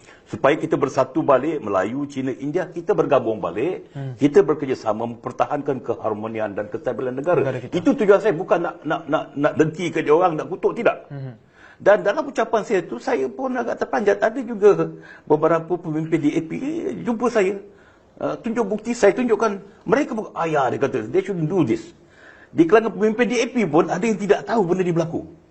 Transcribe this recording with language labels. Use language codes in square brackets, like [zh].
[ms] Supaya kita bersatu balik, Melayu, Cina, India, kita bergabung balik, kita bekerjasama mempertahankan keharmonian dan kestabilan negara. Itu tujuan saya, bukan nak dengki ke dia orang, nak kutuk, tidak. Dan dalam ucapan saya tu, saya pun agak terpanjat. Ada juga beberapa pemimpin DAP jumpa saya, tunjuk bukti, saya tunjukkan. Mereka pun, dia kata, [en] they shouldn't do this. [ms] Di kalangan pemimpin DAP pun ada yang tidak tahu benda ni berlaku.